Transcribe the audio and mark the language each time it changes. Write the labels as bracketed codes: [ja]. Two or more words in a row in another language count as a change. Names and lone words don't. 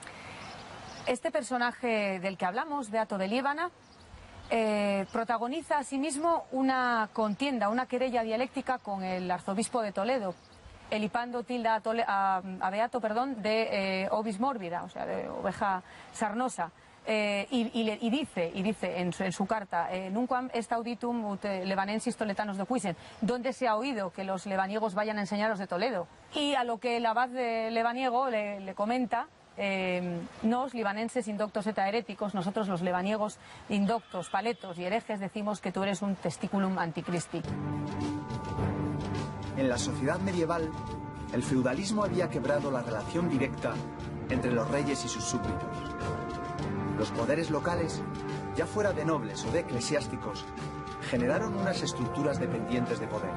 [es] Este personaje del que hablamos, Beato de Liébana, protagoniza asimismo una contienda, una querella dialéctica con el arzobispo de Toledo. Elipando tilda a Beato de [la] ovis mórbida, [es] o sea, de oveja sarnosa. Y dice en su carta, [la] nunquam est auditum ut levanensis toletanos docuisen, [es] donde se ha oído que los lebaniegos vayan a enseñaros de Toledo. Y a lo que el abad de lebaniego le comenta, [la] nos libanenses indoctos et heréticos, [es] nosotros los lebaniegos indoctos, paletos y herejes decimos que tú eres un [la] testiculum anticristi. [es] En la sociedad medieval, el feudalismo había quebrado la relación directa entre los reyes y sus súbditos. Los poderes locales, ya fuera de nobles o de eclesiásticos, generaron unas estructuras dependientes de poder.